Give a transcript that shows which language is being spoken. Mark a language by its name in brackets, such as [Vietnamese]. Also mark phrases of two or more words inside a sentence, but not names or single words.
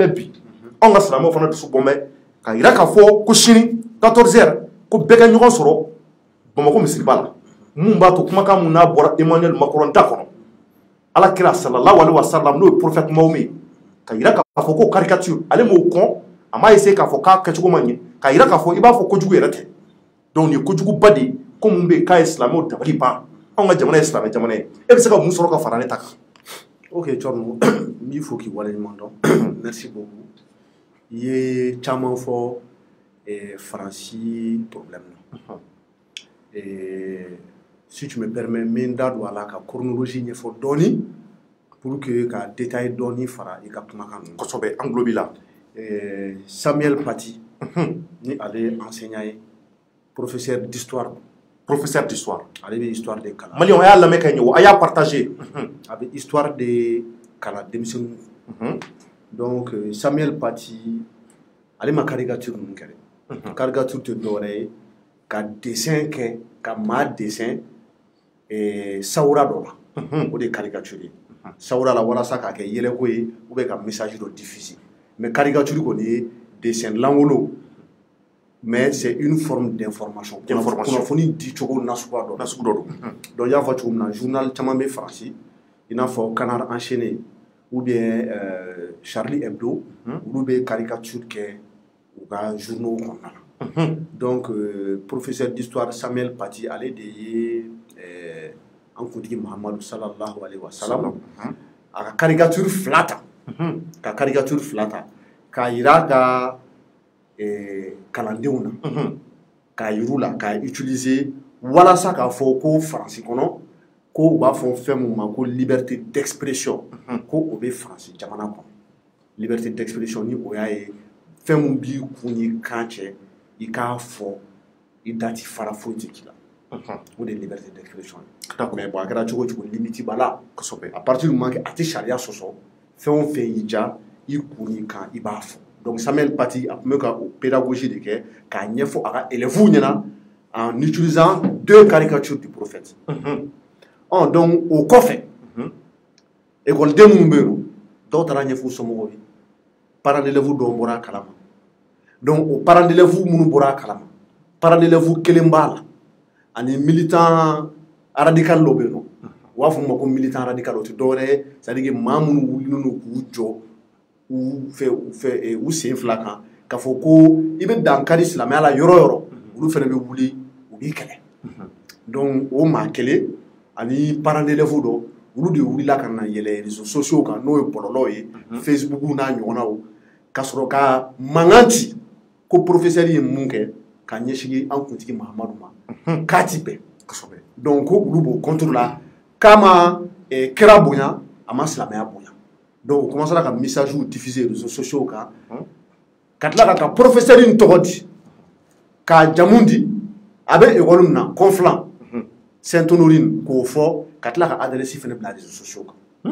[Bambara] bɛ bi anw ka silamɛw fana dusu bɔn bɛ ka yira k'a fɔ ko sini 14h ko bɛɛ ka ɲɔgɔn sɔrɔ Bamako misiriba la mun b'a to kumakan mun n'a bɔra Emmanuel Macron da kɔnɔ Alakira [Arabic] sallallahu alaihi wasallam [Bambara] n'o ye [French] prophète Mahomet [Bambara] ka yira k'a fɔ ko caricature ale m'o kɔn a m'a essayer k'a fɔ k'a kɛcogo ma ɲɛ ka yira k'a fɔ i b'a fɔ kojugu yɛrɛ tɛ donc nin ye kojuguba de ye ko mun bɛ yen k'a ye silamɛw dabali ban anw ka jamana ye silamɛ jamana ye e bɛ se ka mun sɔrɔ ka fara ne ta kan. Ok Thierno n b'i fo k'i waleɲuman dɔn [French] merci beaucoup [Bambara] i ye caman fɔ Faransi problème na [French] si tu me permets [Bambara] n bɛ n da don a la ka chronologie ɲɛfɔ dɔɔni [French] pour que [Bambara] ka détail dɔɔni fara i ka kumakan ninnu. Kosɛbɛ an tulo b'i la. Samuel Paty ni ale ye enseignant ye [French] professeur d'histoire. Professeur d'histoire. [Bambara] Ale bɛ histoire de kalan. Maliyɛnw a y'a lamɛn ka ɲɛ o a y'a partagé. A bɛ histoire de kalan denmisɛnninw. Donc Samuel Paty ale ma caricature ninnu kɛ dɛ. Caricature tɛ dɔwɛrɛ ye ka dessin kɛ ka maa dessin sawura dɔ la. O de ye caricature ye. Sawura la walasa k'a kɛ yɛlɛko ye [French] ou bien [Bambara] ka message dɔ diffuser. Mais caricature kɔni ye dessin langolo. [French] Mais c'est une forme d'information. [Bambara] Kunnafoni di cogo nasuguya dɔ. Nasugu dɔ don. Donc i y'a fɔ cogo min na journal caman bɛ Faransi i n'a fɔ Canard enchaîné [French] ou bien [Bambara] Charlie Hebdo olu bɛ caricature kɛ u ka journaux kɔnɔna na. Donc [French] professeur d'histoire [Bambara] Samuel Paty ale de ye an kuntigi Mahamadu [Arabic] sallallahu alaihi wa sallam [Bambara] a ka caricature fila ta. Ka caricature fila ta k'a yira ka kalandenw na k'a yir'u la k'a utiliser walasa k'a fɔ ko Faransi kɔnɔ ko u b'a fɔ fɛn min ma ko [French] liberté d'expression [Bambara] ko o bɛ Faransi jamana kɔnɔ [French] liberté d'expression [Bambara] ni o y'a ye fɛn min b'i kun ni kan cɛ i k'a fɔ i da ti fara foyi tɛ k'i la o de ye [French] liberté d'expression [Bambara] ye [French] mais bon [Bambara] a kɛra cogo o cogo limite b'a la kosɛbɛ [French] à partir du moment que [Bambara] a tɛ sariya sɔsɔ fɛn o fɛn y'i diya i kun ni kan i b'a fɔ. Donc Samuel Paty a tun bɛ ka pédagogie de kɛ k'a ɲɛfɔ a ka élèves ɲɛna [French] en utilisant deux caricatures du prophète. [Bambara] Donc o kɔfɛ école minnu bɛ yen dɔw taara ɲɛfɔ u somɔgɔw ye [French] parents d'élèves [Bambara] dɔw bɔra a kalama donc o [French] parents d'élèves [Bambara] minnu bɔra a kalama [French] parents d'élèves [Bambara] kelen b'a la ani [French] militant radical [Bambara] dɔ bɛ yen nɔ u b'a fɔ o ma ko [French] militant radical [Bambara] o tɛ dɔwɛrɛ ye [French] c'est à dire que [Bambara] maa minnu wulilen don k'u jɔ u sen fila kan k'a fɔ ko i bɛ dankari silamɛya la yɔrɔ yɔrɔ olu fana bɛ wuli u b'i kɛlɛ donc o maa kelen ani [French] parents d'élèves [Bambara] dɔ olu de wulila ka na yɛlɛ [French] réseaux sociaux [Bambara] kan n'o ye bɔlɔlɔw ye Facebook n'a ɲɔgɔnnaw ka sɔrɔ ka mankan ci ko professeur ye mun kɛ ka ɲɛsin an kuntigi Mahamadu ma k'a ti bɛn donc ko olu b'o contre la k'a ma kira bonya a ma silamɛya bonya donc o commencera ka message diffuser [French] réseaux sociaux [Bambara] kan ka tila ka professeur in tɔgɔ di k'a jamu di a bɛ école min na Conflans Sainte-Honorine k'o fɔ ka tila ka adresse fana bila [French] réseaux sociaux [Bambara] kan